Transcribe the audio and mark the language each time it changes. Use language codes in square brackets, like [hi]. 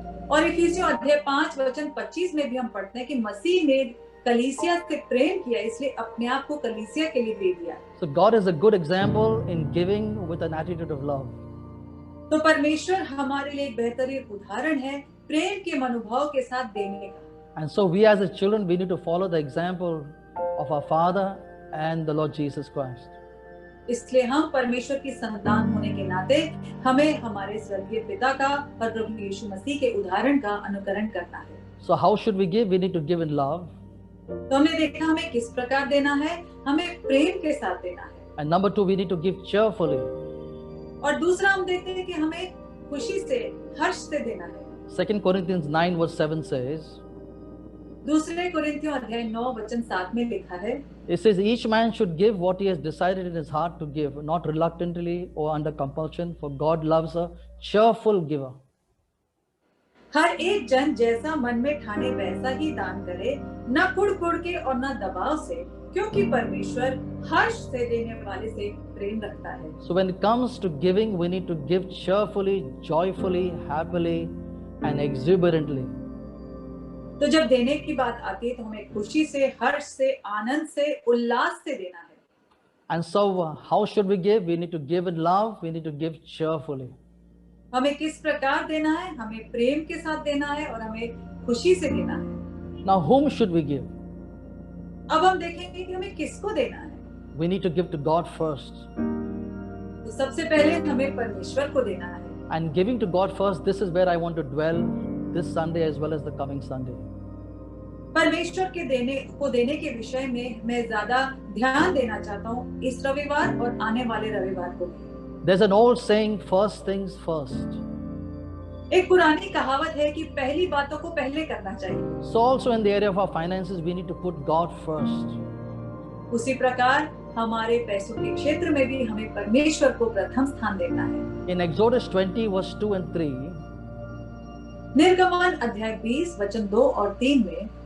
[hi] और इफिसियों अध्याय 5 वचन 25 में भी हम पढ़ते हैं कि मसीह ने कलीसिया से प्रेम किया, इसलिए अपने आप को कलीसिया के लिए दे दिया। [en] So God is a good example in giving with an attitude of love. [hi] तो परमेश्वर हमारे लिए एक बेहतरीन उदाहरण है प्रेम के मनोभाव के साथ देने का। [en] And so we as the children, we need to follow the example of our Father and the Lord Jesus Christ. [hi] इसलिए हम परमेश्वर की संतान होने के नाते हमें हमारे स्वर्गीय पिता का और प्रभु यीशु मसीह के उदाहरण का अनुकरण करना है। [en] So how should we give? We need to give in love. [hi] तो हमने देखा हमें किस प्रकार देना है, हमें प्रेम के साथ देना है। [en] And number 2, we need to give cheerfully. [hi] और दूसरा हम देखते हैं कि हमें खुशी से, हर्ष से देना है। [en] 2 Corinthians 9 verse 7 says, [hi] दूसरे कोरिन्थियों अध्याय 9 वचन 7 में लिखा है, [en] it says, each man should give what he has decided in his heart to give, not reluctantly or under compulsion, for God loves a cheerful giver. [hi] हर एक जन जैसा मन में ठाने वैसा ही दान करे, न कुड़ के और न दबाव से, क्योंकि परमेश्वर हर्ष से देने वाले से प्रेम रखता है। [en] So when it comes to giving, we need to give cheerfully, joyfully, happily and exuberantly. [hi] तो जब देने की बात आती है तो हमें खुशी से, हर्ष से, आनंद से, उल्लास से देना है। [en] And so how should we give? We need to give in love, we need to give cheerfully. [hi] हमें किस प्रकार देना है? हमें प्रेम के साथ देना है और हमें खुशी से देना है। [en] Now whom should we give? [hi] अब हम देखेंगे कि हमें किसको देना है। [en] We need to give to God first. [hi] तो सबसे पहले हमें परमेश्वर को देना है। [en] And giving to God first, this is where I want to dwell this Sunday as well as the coming Sunday. [hi] परमेश्वर के देने के विषय में मैं ज्यादा ध्यान देना चाहता हूँ इस रविवार और आने वाले रविवार को। [en] There's an old saying, first things first. [hi] एक पुरानी कहावत है कि पहली बातों को पहले करना चाहिए। [en] So also in the area of our finances, we need to put God first. [hi] उसी प्रकार हमारे पैसों के क्षेत्र में भी हमें परमेश्वर को प्रथम स्थान देना है। [en] In Exodus 20 verse 2 and 3, [hi] निर्गमन अध्याय 20 वचन 2 और 3 में